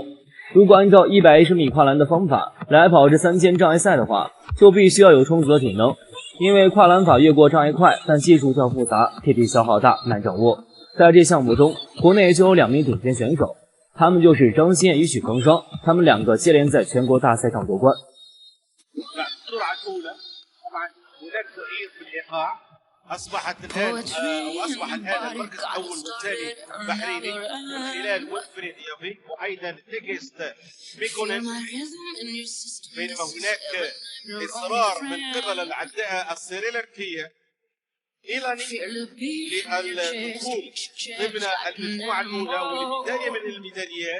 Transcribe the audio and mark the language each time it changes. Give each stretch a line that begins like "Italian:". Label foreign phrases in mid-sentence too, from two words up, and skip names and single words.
Chinese: 如果按照110米跨栏的方法来跑这3000障碍赛的话，就必须要有充足的体能，因为跨栏法越过障碍快，但技术较复杂，体力消耗大，难掌握。在这项目中，国内就有2名顶尖选手，他们就是张欣燕与许双双，他们2个接连在全国大赛上夺冠。
Arabic: واصبحت هذا المركز الاول والثاني بحريني من خلال ويلفريد يافي وايضا تيكست ميكونن، بينما هناك اصرار من قبل العداء السريلانكيه ايراني للدخول ضمن المجموعه الاولى والبدايه من الميداليات.